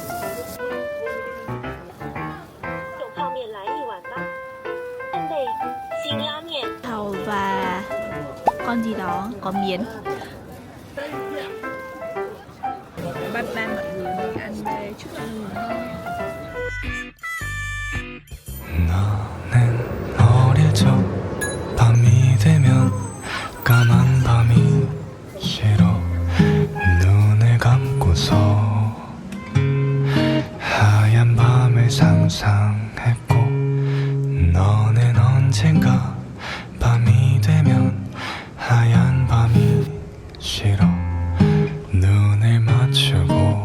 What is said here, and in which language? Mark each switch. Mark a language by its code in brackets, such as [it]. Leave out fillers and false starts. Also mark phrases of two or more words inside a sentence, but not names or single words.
[vi] Thầu và con gì đó có miến. [en] Bye bye [vi] mọi người, mình ăn đây, chúc ăn ngon. [ko] 너는 어릴 적 밤이 되면 까만 밤이 싫어 눈을 감고서 하얀 밤을 상상했고 너는 언젠가 밤이 되면 하얀 밤이 싫어 눈을 맞추고